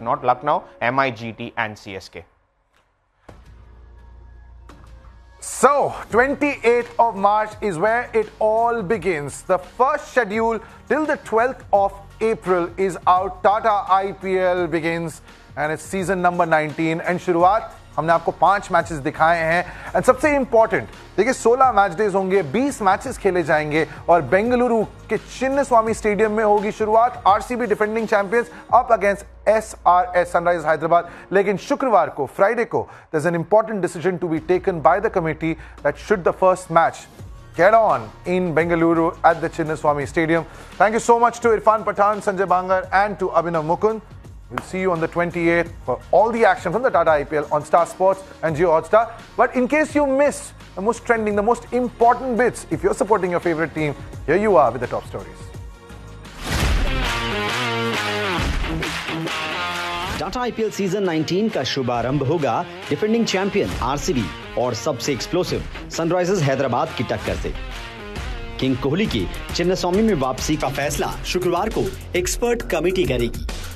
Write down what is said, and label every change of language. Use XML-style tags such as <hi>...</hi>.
<en>Not Lucknow, MI, GT and CSK. So, 28th of March is where it all begins. The first schedule till the 12th of April is out. Tata IPL begins and it's season number 19.</en> <hi>And शुरुआत हमने आपको 5 matches दिखाए हैं. And सबसे important देखिए 16 match days होंगे, 20 matches खेले जाएंगे और बेंगलुरु के चिन्नस्वामी स्टेडियम में होगी शुरुआत.</hi> <en>RCB defending champions up against SRH Sunrisers Hyderabad.</en> <hi>लेकिन शुक्रवार को, फ्राइडे को,</hi> <en>There is an important decision to be taken by the committee that should the first match get on in Bengaluru at the Chinnaswamy Stadium. Thank you so much to Irfan Pathan, Sanjay Bangar and to Abhinav Mukund. We'll see you on the 28th for all the action from the Tata IPL on Star Sports and Jio Hotstar. But in case you missed the most trending, the most important bits, if you're supporting your favorite team, here you are with the top stories.</en> <hi>Tata IPL season 19 का शुभारंभ होगा defending champion RCB और सबसे explosive Sunrisers Hyderabad की टक्कर से. King Kohli की चिन्नस्वामी में वापसी का फैसला शुक्रवार को एक्सपर्ट कमेटी करेगी.</hi>